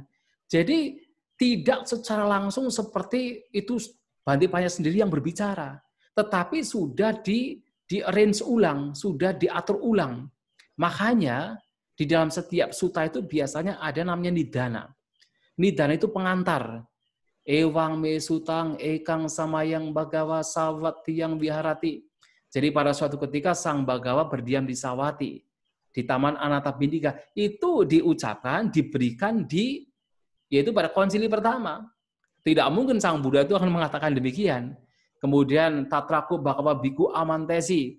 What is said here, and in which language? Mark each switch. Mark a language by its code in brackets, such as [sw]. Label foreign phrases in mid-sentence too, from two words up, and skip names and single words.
[id] Jadi tidak secara langsung seperti itu Bante Panya sendiri yang berbicara, tetapi sudah di-arrange ulang, sudah diatur ulang. Makanya di dalam setiap sutta itu biasanya ada namanya nidana. Nidana itu pengantar. [pi] Ewang me sutang ekang samayang bagawa sawati yang viharati. [id] Jadi pada suatu ketika Sang Bagawa berdiam di Sawati, di Taman Anatabindika, itu diucapkan, diberikan yaitu pada konsili pertama. Tidak mungkin Sang Buddha itu akan mengatakan demikian. Kemudian [pi] Tatraku Bhagava Bhikkhu Amantesi.